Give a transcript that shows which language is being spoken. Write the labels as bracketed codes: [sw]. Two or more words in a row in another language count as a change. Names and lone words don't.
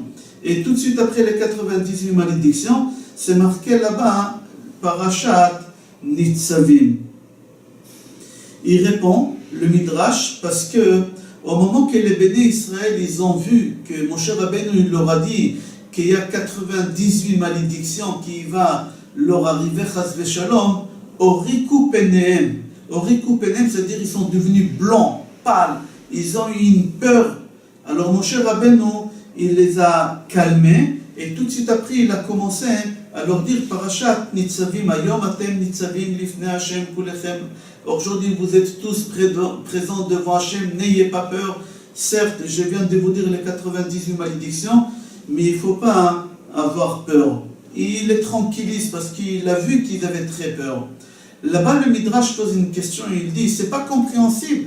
[fr] Et tout de suite après les 98 malédictions, c'est marqué là-bas parashat Nitzavim. Il répond, le midrash, parce que au moment que les bénis Israël, ils ont vu que Moshe Rabbeinu leur a dit qu'il y a 98 malédictions qui va leur arriver, [he] חס ושלום, הוריקו פניהם. הוריקו פניהם, [fr] c'est-à-dire ils sont devenus blancs, pâles, ils ont eu une peur. Alors Moshe Rabbeinu, il les a calmés, et tout de suite après, il a commencé à leur dire parashat nitzavim [he] היום אתם נצבים לפני השם כלכם. [fr] Aujourd'hui, vous êtes tous présents devant Hashem, n'ayez pas peur. Certes, je viens de vous dire les 98 malédictions, mais il ne faut pas avoir peur. Il les tranquillise parce qu'il a vu qu'ils avaient très peur. Là-bas, le Midrash pose une question, il dit, c'est pas compréhensible.